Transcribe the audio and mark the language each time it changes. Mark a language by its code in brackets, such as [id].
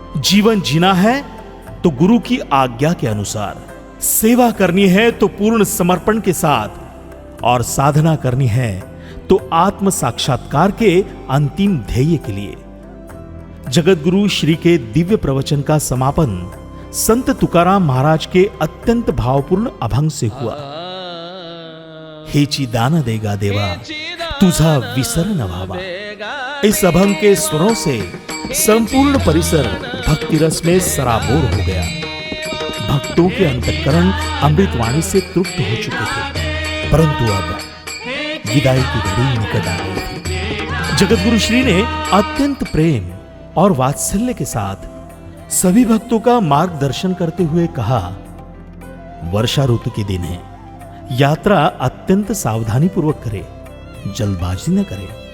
[hi] जीवन जीना है तो गुरु की आज्ञा के अनुसार, सेवा करनी है तो पूर्ण समर्पण के साथ, और साधना करनी है तो आत्म साक्षात्कार के अंतिम ध्येय के लिए. जगतगुरु श्री के दिव्य प्रवचन का समापन संत तुकाराम महाराज के अत्यंत भावपूर्ण अभंग से हुआ. [mr] हेची दान देगा देवा, तुझा विसर न भावा. [hi] इस अभंग के स्वरों से संपूर्ण परिसर भक्ति रस में सराबोर हो गया. भक्तों के अंतःकरण अमृतवाणी से तृप्त हो चुके थे, परंतु अब विदाई की घड़ी निकट आ गई थी. जगतगुरु श्री ने अत्यंत प्रेम और वात्सल्य के साथ सभी भक्तों का मार्गदर्शन करते हुए कहा, वर्षा ऋतु के दिन है, यात्रा अत्यंत सावधानी पूर्वक करे, जल्दबाजी न करे.